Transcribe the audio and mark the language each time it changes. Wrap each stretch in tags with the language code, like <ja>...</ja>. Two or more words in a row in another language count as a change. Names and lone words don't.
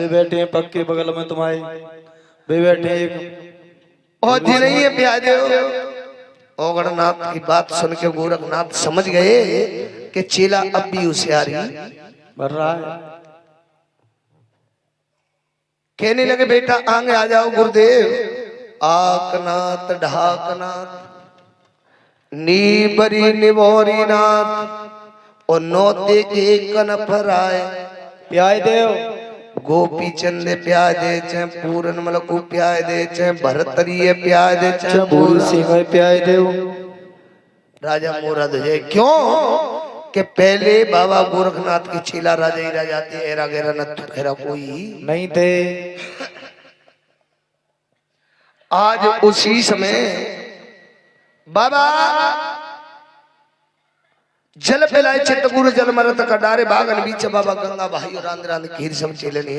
<hi>जे बैठे हैं पक्के बगल में तुम्हारे वे बैठे एक और जे नहीं है प्याज ओगड़नाथ की बात सुन के गोरखनाथ समझ गए कि चेला अब भी होशियारी भर रहा है। कहने लगे बेटा आगे आ जाओ गुरुदेव। आकनाथ ढाकनाथ नीबरी निभोरी नाथ और नौते के कन फराए प्याय देव गोपी चंदे प्याय दे चे पूरन मलकू प्याय दे चे भरतरिये प्याय दे चे चंबूर सिंह प्याय देव। राजा मोरा दे क्यों कि पहले बाबा गोरखनाथ की चेला राजा ही राजा थे, एरा गेरा न तो खेरा कोई नहीं थे। आज उसी समय बाबा जल पिलाए चित्तगुरु जल मरत कडारे बागन बीच बाबा गंगा भाई और रांध रांध खीर सब चेले ने</hi>